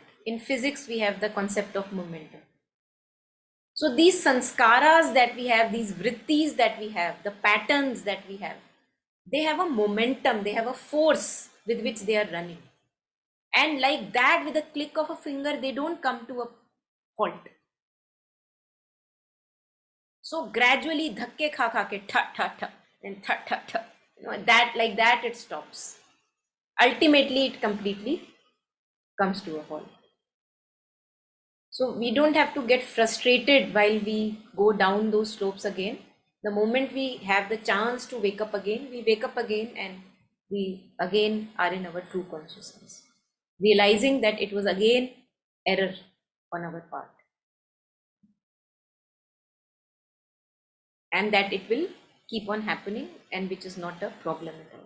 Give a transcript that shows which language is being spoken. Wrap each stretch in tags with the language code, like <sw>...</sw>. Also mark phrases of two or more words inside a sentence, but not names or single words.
<en>In physics, we have the concept of momentum. So these sanskaras that we have, these vrittis that we have, the patterns that we have, they have a momentum, they have a force with which they are running. And like that, with a click of a finger, they don't come to a halt. So gradually,</en> <hi>dhakke kha ke, tha tha tha,</hi> <en>and tha tha tha, that like that it stops. Ultimately, it completely comes to a halt. So we don't have to get frustrated while we go down those slopes again. The moment we have the chance to wake up again, we wake up again, and we again are in our true consciousness, realizing that it was again error on our part, and that it will keep on happening, and which is not a problem at all.</en>